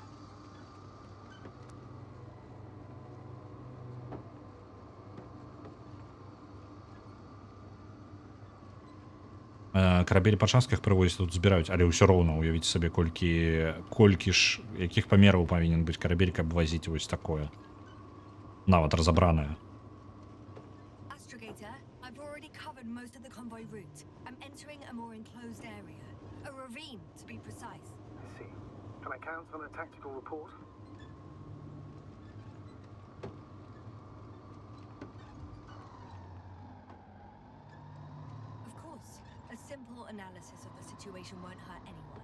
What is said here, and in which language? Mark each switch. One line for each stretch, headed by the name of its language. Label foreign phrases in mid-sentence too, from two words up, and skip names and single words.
Belarusian: Карабель па частках прывозяць, тут збіраюць, але ўсё роўна уявіць сабе, колькі ж, якіх памераў павінен быць карабель, каб вазіць вось такое. Нават разабранае.
English: Astrogator, I've already covered most of the convoy route. I'm entering a more enclosed area. A ravine, to be precise. I see. Can I count on a tactical report? Of course, a simple analysis of the situation won't hurt anyone.